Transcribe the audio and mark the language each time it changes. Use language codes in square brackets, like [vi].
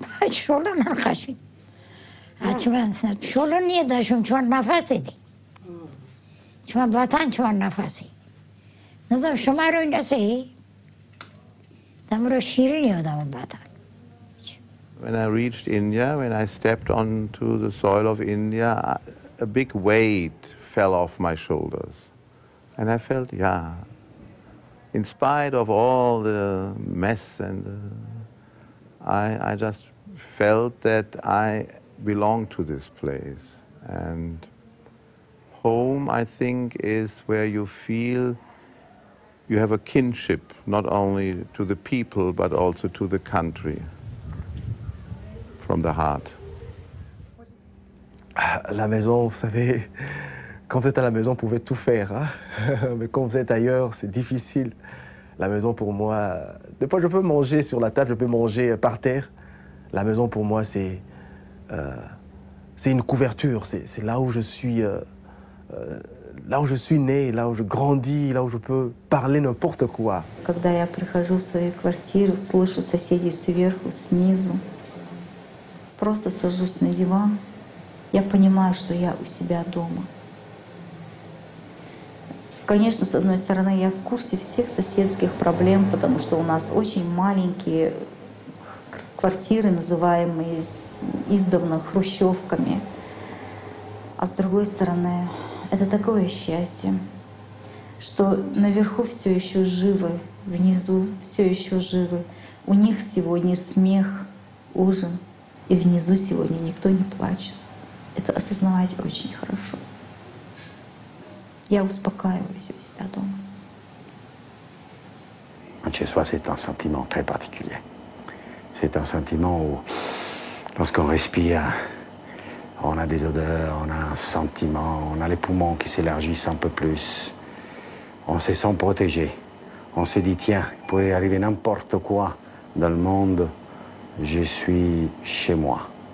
[en] شغل نخشي أشوان سنت شغل نيدا شو نفسي دي شو باتان شو نفسي نظام شو ما روي نسي تمر شيرين يودام باتان. When I reached India, when I stepped onto the soil of India, a big weight fell off my shoulders. And I felt, yeah, in spite of all the mess I just felt that I belong to this place. And home, I think, is where you feel you have a kinship, not only to the people, but also to the country, from the heart. [fr] La maison, vous savez, quand vous êtes à la maison, vous pouvez tout faire. Hein? Mais quand vous êtes ailleurs, c'est difficile. La maison, pour moi, des fois, je peux manger sur la table, je peux manger par terre. La maison, pour moi, c'est une couverture. C'est là où je suis né, là où je grandis, là où je peux parler n'importe quoi. [ru] Когда я прихожу в свою квартиру, слышу соседей сверху, снизу, просто сажусь на диван, я понимаю, что я у себя дома. Конечно, с одной стороны, я в курсе всех соседских проблем, потому что у нас очень маленькие квартиры, называемые издавна хрущевками. А с другой стороны, это такое счастье, что наверху все еще живы, внизу все еще живы. У них сегодня смех, ужин, и внизу сегодня никто не плачет. Это осознавать очень хорошо. Я успокаиваюсь у себя дома. [fr] Chez soi, c'est un sentiment très particulier. C'est un sentiment où, lorsqu'on respire, on a des odeurs, on a un sentiment, on a les poumons qui s'élargissent un peu plus. On se sent protégé. On se dit, tiens, il pourrait arriver n'importe quoi dans le monde, je suis chez moi.